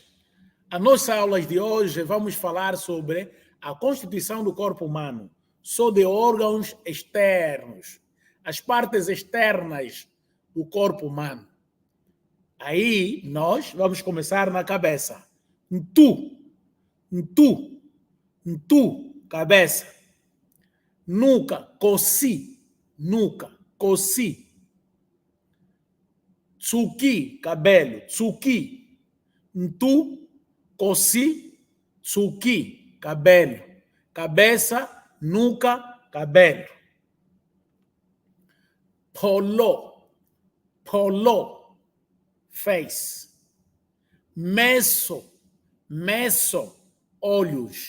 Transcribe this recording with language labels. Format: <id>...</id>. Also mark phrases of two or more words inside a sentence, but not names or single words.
<pt>A nossa aula de hoje vamos falar sobre a constituição do corpo humano, só de órgãos externos, as partes externas do corpo humano. Aí nós vamos começar na cabeça. Tu, cabeça. Nuca,</pt> <kg>coci. Tsuki, cabelo, tsuki. Tu, coci, tsuki,</kg> <pt>cabelo. Cabeça, nuca, cabelo. Polo, face. Meso, olhos.</pt>